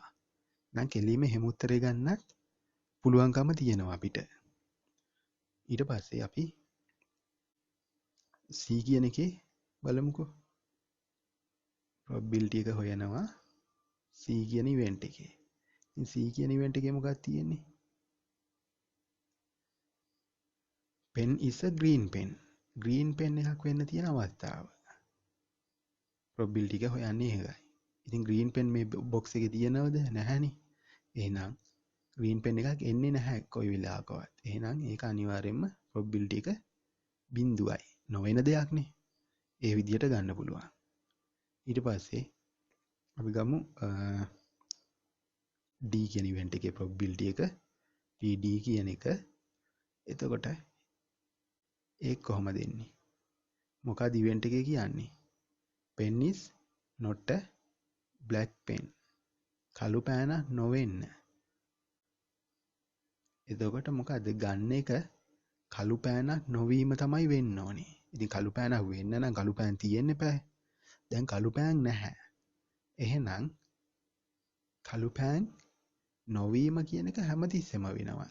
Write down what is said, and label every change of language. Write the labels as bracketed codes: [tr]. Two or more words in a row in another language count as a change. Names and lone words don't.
[si] නම් කෙලින්ම හැම උත්තරේ ගන්නත් පුළුවන්කම තියෙනවා අපිට. ඊට පස්සේ අපි C කියන එකේ බලමුකෝ. probability එක හොයනවා C කියන event එකේ. ඉතින් C කියන event එකේ මොකක්ද තියෙන්නේ? [en] pen is a green pen. green pen [si] එකක් වෙන්න තියෙන අවස්ථාව. probability එක හොයන්නේ ඒකයි. ඉතින් [en] green pen [si] මේ box එකේ තියෙනවද? නැහැනේ. එහෙනම් [en] green pen [si] එකක් එන්නේ නැහැ කොයි වෙලාවකවත්. එහෙනම් ඒක අනිවාර්යයෙන්ම probability එක බිඳුවයි. නොවන දෙයක් නේ. ඒ විදිහට ගන්න පුළුවන්. ඊට පස්සේ අපි ගමු D කියන event එකේ probability එක PD කියන එක. එතකොට ඒක කොහොමද එන්නේ? මොකක්ද event එකේ කියන්නේ? [en] pen is not a black pen. [si] කළු පෑනක් නොවෙන්න. එතකොට මොකද්ද ගන්න එක කළු පෑනක් නොවීම තමයි වෙන්න ඕනේ. ඉතින් කළු පෑනක් වෙන්න නම් කළු පෑන් තියෙන්න එපා. දැන් කළු පෑන් නැහැ. එහෙනම් කළු පෑන් නොවීම කියන එක හැමතිස්සෙම වෙනවා.